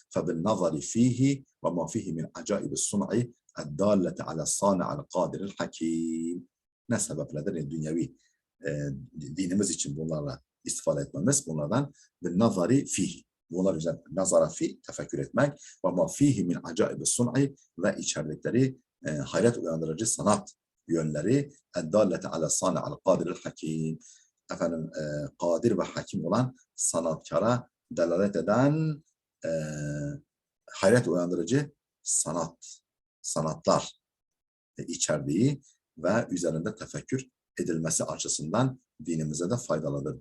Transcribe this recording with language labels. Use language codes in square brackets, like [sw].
[ar] فَبِالنَّظَرِ ف۪يهِ وَمَا ف۪يهِ مِنْ عَجَائِبِ الصُّنْعِ الدَّالَّةِ عَلَى الصَّانِعَ الْقَادِرِ الْحَك۪يمِ. [tr] Ne sebepledir? Yani dünyevi dinimiz için bunlarla istifade etmemiz bunlardan [ar] بِالنَّظَرِ ف۪يهِ. [tr] Bunlar üzerine nazara fi, tefekkür etmek. [ar] وَمَا ف۪يهِ مِنْ عَجَائِبِ الصُّنْعِ [tr] ve içerdikleri hayret uyandırıcı sanat yönleri [ar] اَدَّالَّةِ عَلَى الصَّانِعَ الْقَادِرِ الْحَك۪يمِ. [tr] Efendim kadir ve hakim olan sanatkara delalet eden hayret uyandırıcı sanatlar içerdiği ve üzerinde tefekkür edilmesi açısından dinimize de faydalıdır.